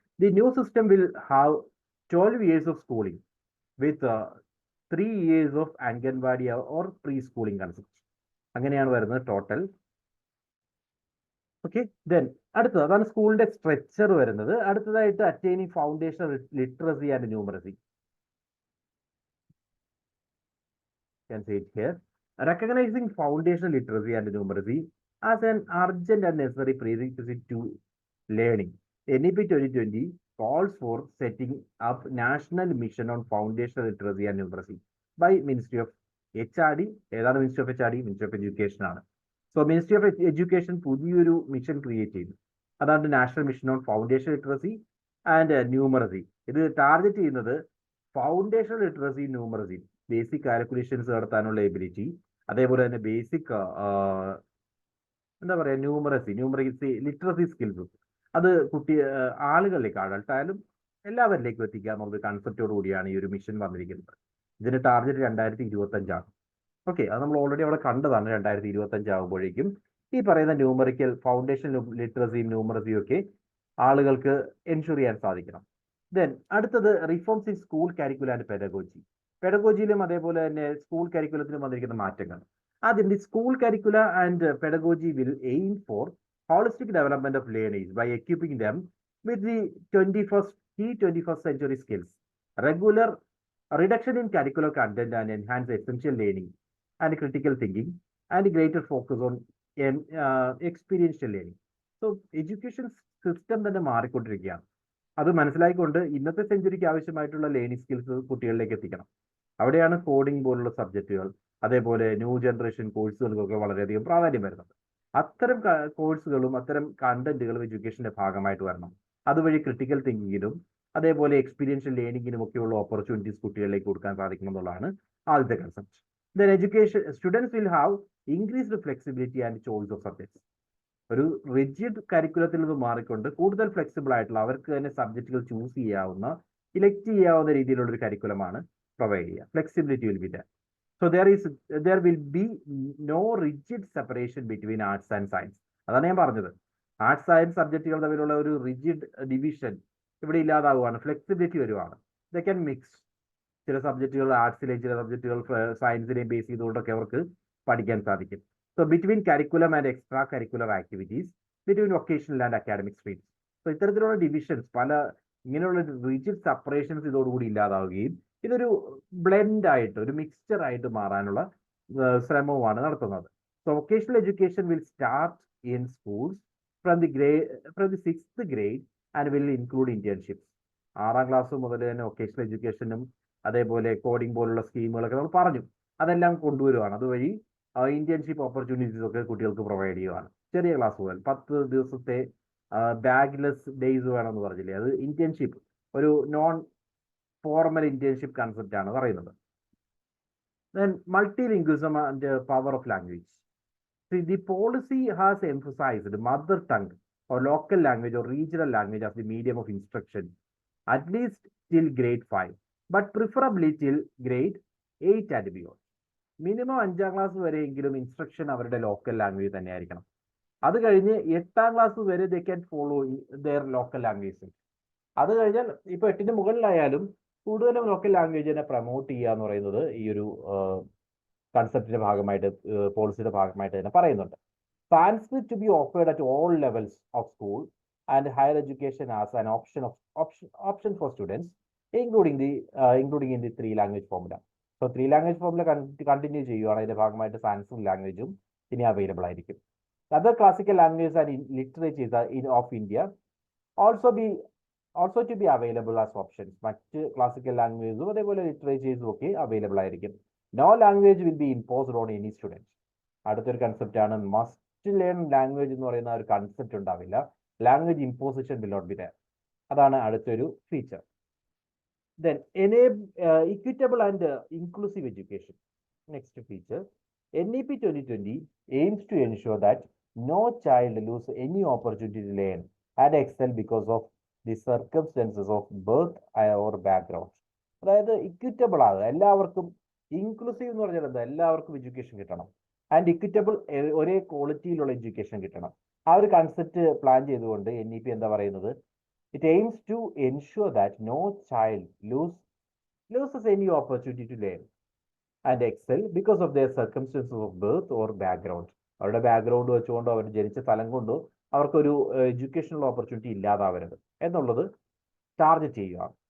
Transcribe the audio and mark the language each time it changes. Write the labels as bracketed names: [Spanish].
[English] The new system will have 12 years of schooling with 3 years of anganwadi or pre schooling concept. [Malayalam] അങ്ങനെയാണ് വരുന്നത് total. Okay, then അടുത്തത് അതാണ് സ്കൂളിന്റെ structure വരുന്നത്. അടുത്തതായിട്ട് attaining foundation literacy and numeracy. [English] Can say it here. Recognizing foundational literacy and numeracy as an urgent and necessary prerequisite to learning, NEP 2020 calls for setting up national mission on foundational literacy and numeracy by Ministry of HRD. [Malayalam] ഏതാണ് Ministry of HRD? Ministry of Education ആണ്. So Ministry of Education പുതിയൊരു mission create ചെയ്തു. അതാണ് national mission on foundation literacy and numeracy. ഇത് target ചെയ്യുന്നത് foundation literacy, numeracy, basic calculations നടത്താനുള്ള ability, അതേപോലെ തന്നെ ബേസിക് എന്താ പറയുക ന്യൂമറസി ലിറ്ററസി സ്കിൽസും അത് ആളുകളിലേക്ക്, അഡൾട്ടായാലും എല്ലാവരിലേക്കും എത്തിക്കുക എന്നുള്ള കൺസെപ്റ്റോട് കൂടിയാണ് ഈ ഒരു മിഷൻ വന്നിരിക്കുന്നത്. ഇതിന്റെ ടാർഗറ്റ് 2025. ഓക്കെ, അത് നമ്മൾ ഓൾറെഡി അവിടെ കണ്ടതാണ്. 2025 ആകുമ്പോഴേക്കും ഈ പറയുന്ന ന്യൂമറിക്കൽ ഫൗണ്ടേഷൻ ലിറ്ററസിയും ന്യൂമറസിയും ഒക്കെ ആളുകൾക്ക് എൻഷുർ ചെയ്യാൻ സാധിക്കണം. ദെൻ അടുത്തത് reforms in school curriculum and pedagogy. പെഡഗോജിയിലും അതേപോലെ തന്നെ സ്കൂൾ കരിക്കുലത്തിലും വന്നിരിക്കുന്ന മാറ്റങ്ങൾ. [English] ആദ്യം the school curricula and pedagogy will aim for holistic development of learners by equipping them with the 21st century skills, regular reduction in curricular content and enhance essential learning and critical thinking, and greater focus on experiential learning. [Malayalam] So education system തന്നെ മാറിക്കൊണ്ടിരിക്കുകയാണ്. അത് മനസ്സിലായിക്കൊണ്ട് ഇന്നത്തെ സെഞ്ചുറിക്ക് ആവശ്യമായിട്ടുള്ള learning skills കുട്ടികളിലേക്ക് എത്തിക്കണം. അവിടെയാണ് coding പോലുള്ള സബ്ജക്റ്റുകൾ, അതേപോലെ ന്യൂ ജനറേഷൻ കോഴ്സുകൾക്കൊക്കെ വളരെയധികം പ്രാധാന്യം വരുന്നത്. അത്തരം കോഴ്സുകളും അത്തരം കണ്ടന്റുകളും എഡ്യൂക്കേഷന്റെ ഭാഗമായിട്ട് വരണം. അതുവഴി ക്രിട്ടിക്കൽ തിങ്കിങ്ങിനും അതേപോലെ എക്സ്പീരിയൻഷ്യൽ ലേണിങ്ങിനും ഒക്കെയുള്ള ഓപ്പർച്യൂണിറ്റീസ് കുട്ടികളിലേക്ക് കൊടുക്കാൻ സാധിക്കണം എന്നുള്ളതാണ് ആദ്യത്തെ concept. [English] Then education students will have increased flexibility and choice of subjects. [Malayalam] ഒരു റിജിഡ് കരിക്കുലത്തിൽ നിന്ന് മാറിക്കൊണ്ട് കൂടുതൽ ഫ്ലെക്സിബിൾ ആയിട്ടുള്ള അവർക്ക് തന്നെ സബ്ജക്റ്റുകൾ ചൂസ് ചെയ്യാവുന്ന, ഇലക്ട് ചെയ്യാവുന്ന രീതിയിലുള്ള ഒരു കരിക്കുലമാണ് പ്രൊവൈഡ് ചെയ്യുക. [English] Flexibility will be there. So there will be no rigid separation between arts and science. [Malayalam] അതാണ് ഞാൻ പറഞ്ഞത്. ആർട്സ് സയൻസ് സബ്ജക്റ്റുകൾ തമ്മിലുള്ള ഒരു റിജിഡ് ഡിവിഷൻ ഇവിടെ ഇല്ലാതാവുകയാണ്, ഫ്ലെക്സിബിലിറ്റി വരുവാണ്. [English] They can mix. [Malayalam] ചില സബ്ജക്റ്റുകൾ ആർട്സിലെയും ചില സബ്ജക്റ്റുകൾ സയൻസിനെയും ബേസ് ചെയ്തുകൊണ്ടൊക്കെ അവർക്ക് പഠിക്കാൻ സാധിക്കും. [English] So between curriculum and extra curricular activities, between vocational and academic streams. [Malayalam] So ഇത്തരത്തിലുള്ള ഡിവിഷൻസ്, ഇങ്ങനെയുള്ള റിജിഡ് സെപ്പറേഷൻസ് ഇതോടുകൂടി ഇല്ലാതാവുകയും ഇതൊരു ബ്ലെൻഡ് ആയിട്ട്, ഒരു മിക്സ്ചർ ആയിട്ട് മാറാനുള്ള ശ്രമവുമാണ് നടത്തുന്നത്. [English] So vocational education will start in schools from the 6th grade and will include internships. [Malayalam] 6ാം class മുതൽ തന്നെ വൊക്കേഷണൽ എഡ്യൂക്കേഷനും അതേപോലെ കോഡിംഗ് പോലുള്ള സ്കീമുകളൊക്കെ നമ്മൾ പറഞ്ഞു, അതെല്ലാം കൊണ്ടുവരുവാണ്. അതുവഴി ഇന്റേൺഷിപ്പ് ഓപ്പർച്യൂണിറ്റീസ് ഒക്കെ കുട്ടികൾക്ക് പ്രൊവൈഡ് ചെയ്യുവാണ്. ചെറിയ ക്ലാസ് മുതൽ 10 ദിവസത്തെ ബാഗ്ലെസ് ഡേയ്സ് വേണമെന്ന് പറഞ്ഞില്ലേ, അത് ഇന്റേൺഷിപ്പ്, ഒരു നോൺ ഫോർമൽ ഇന്റേൺഷിപ്പ് കൺസെപ്റ്റ് ആണ് പറയുന്നത്. [English] Then multilingualism and the power of language. See, the policy has emphasized mother tongue or local language or regional language as the medium of instruction, at least till grade 5, but preferably till grade 8 and beyond. [Malayalam] Minimum 5ാം class വരെയെങ്കിലും instruction അവരുടെ local language തന്നെ ആയിരിക്കണം. അത് കഴിഞ്ഞ് 8ാം class വരെ [English] They can follow their local language. [Malayalam] അത് കഴിഞ്ഞാൽ ഇപ്പൊ 8ന് മുകളിലായാലും കൂടുതലും ലോക്കൽ ലാംഗ്വേജിനെ പ്രൊമോട്ട് ചെയ്യുക എന്ന് പറയുന്നത് ഈ ഒരു കൺസെപ്റ്റിന്റെ ഭാഗമായിട്ട്, പോളിസിയുടെ ഭാഗമായിട്ട് തന്നെ പറയുന്നുണ്ട്. [English] Sanskrit to be offered at all levels of school and higher education as an option for students, including in the 3 language formula. [Malayalam] So 3 language formula continue ചെയ്യുകയാണ്. അതിന്റെ ഭാഗമായിട്ട് സയൻസും ലാംഗ്വേജും ഇനി അവൈലബിൾ ആയിരിക്കും. [English] Other classical language and literatures of India also to be available as options. [Malayalam] മറ്റ് classical ലാംഗ്വേജും അതേപോലെ ലിറ്ററേച്ചേഴ്സും ഒക്കെ available ആയിരിക്കും. [English] No language will be imposed on any student. [Malayalam] അടുത്തൊരു കൺസെപ്റ്റ് ആണ് മസ്റ്റ് ലേൺ ലാംഗ്വേജ് എന്ന് പറയുന്ന ഒരു കൺസെപ്റ്റ് ഉണ്ടാവില്ല. [English] Language imposition will not be there. [Malayalam] അതാണ് അടുത്തൊരു feature. [English] Then equitable and inclusive education. Next feature, NEP 2020 aims to ensure that no child lose any opportunity to learn and excel because of the circumstances of birth or background. [Malayalam] അതായത് equitable ആകുക, എല്ലാവർക്കും. Inclusive എന്ന് പറഞ്ഞാൽ എന്താ, എല്ലാവർക്കും education കിട്ടണം. And equitable, ഒരേ ക്വാളിറ്റിയിലുള്ള education കിട്ടണം. ആ ഒരു കൺസെപ്റ്റ് പ്ലാൻ ചെയ്തുകൊണ്ട് NEP എന്താ പറയുന്നത്, [English] It aims to ensure that no child loses any opportunity to learn and excel because of their circumstances of birth or background. [Malayalam] അവരുടെ ബാക്ക്ഗ്രൗണ്ട് വെച്ചുകൊണ്ടോ അവർ ജനിച്ച സ്ഥലം കൊണ്ടോ അവർക്കൊരു എഡ്യൂക്കേഷണൽ ഓപ്പർച്യൂണിറ്റി ഇല്ലാതാവരുത് എന്നുള്ളത് ടാർഗറ്റ് ചെയ്യുക.